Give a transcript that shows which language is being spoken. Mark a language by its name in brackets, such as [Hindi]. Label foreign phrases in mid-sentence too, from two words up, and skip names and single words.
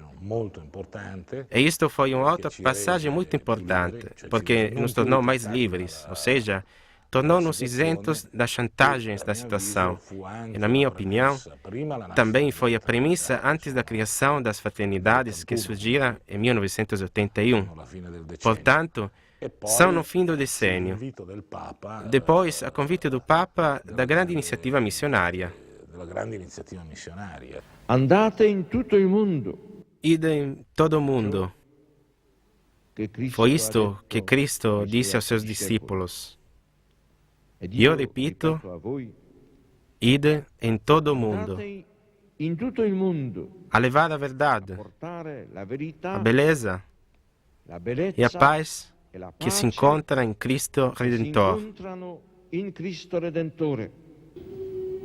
[Portuguese] E isto foi uma outra passagem muito importante, porque nos tornou mais livres, ou seja, tornou-nos isentos das chantagens da situação. E, na minha opinião, também foi a premissa antes da criação das fraternidades que surgiram em 1981. Portanto, são no fim do decênio. Depois, a convite do Papa, da grande iniziativa missionária. [Italian] Andate in tutto il mondo. [Portuguese] Ide em todo o mundo. Foi isto que Cristo disse aos seus discípulos. E eu repito, ide em todo o mundo. A levar a verdade, a beleza e a paz que se encontra em Cristo Redentor.